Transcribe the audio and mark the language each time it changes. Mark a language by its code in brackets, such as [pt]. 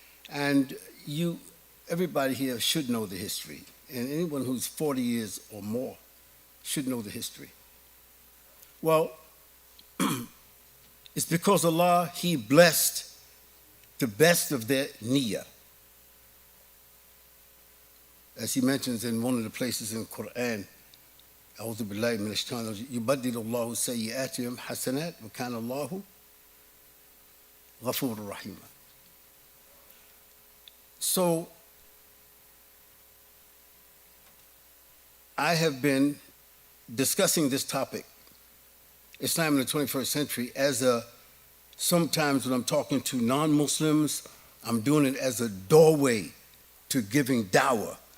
[en] And everybody here should know the history. And anyone who's 40 years or more should know the history. Well, it's because Allah, He blessed the best of their niyyah. As He mentions in one of the places in the Quran, [ar] أعوذ بالله من الشيطان الرجيم يبدل الله سيئاتهم حسنات وكان الله غفورا رحيما. [en] So I have been discussing this topic, Islam in the 21st century, sometimes when I'm talking to non-Muslims, I'm doing it as a doorway to giving dawah.